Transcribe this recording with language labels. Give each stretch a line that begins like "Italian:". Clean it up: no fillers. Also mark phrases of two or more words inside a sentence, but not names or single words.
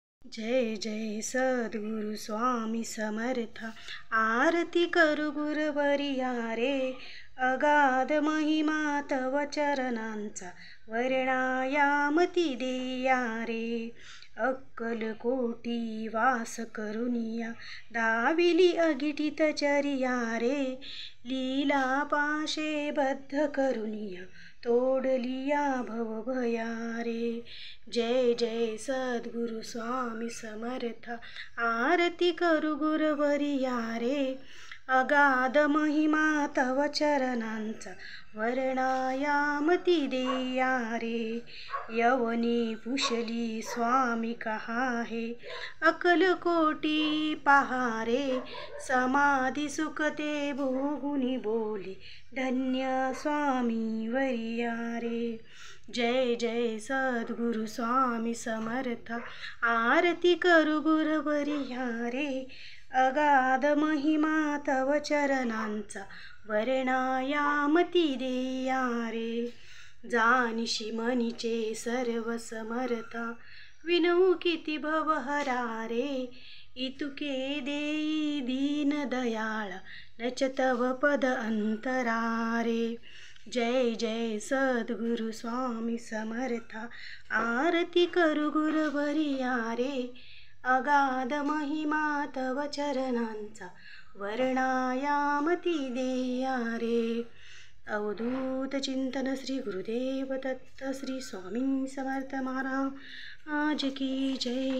Marathi: जय जय सद्गुरु स्वामी समर्थ। आरती करू गुरुवर्या रे, अगाध महिमा तव चरणांचा वर्णायामती देया रे। अक्कलकोटी वास करुनिया, दाविली अगिटित चरिया रे। लीला पाशे बद्ध करुनिया, तोडलिया भवभया रे। जय जय सद्गुरु स्वामी समर्थ। आरती करू गुरुवर्या रे, अगाध महिमा तव चरणांचा वर्णायामती देया रे। यवनी पुशली स्वामी
Hindi: कहा है,
Marathi: अक्कलकोटी पहा रे। समाधी सुखते भोगुनी बोले, धन्य स्वामी वर्या रे। जय जय सद्गुरु स्वामी समर्थ। आरती करू गुरुवर्या रे, अगाध महिमा तव चरणांचा वर्णायामती देया रे। जानिशी मनीचे सर्व समर्था, विनऊ किती भवहरा रे। इतुके देई दीन दयाळा, नच तव पद अंतरा रे। जय जय सद्गुरु स्वामी समर्थ। आरती करू गुरुवर्या रे, अगाध महिमा तव चरणांचा वर्णायामती देया रे। अवधूत चिंतन श्री गुरुदेव दत्त श्री स्वामी समर्थ महाराज की जय।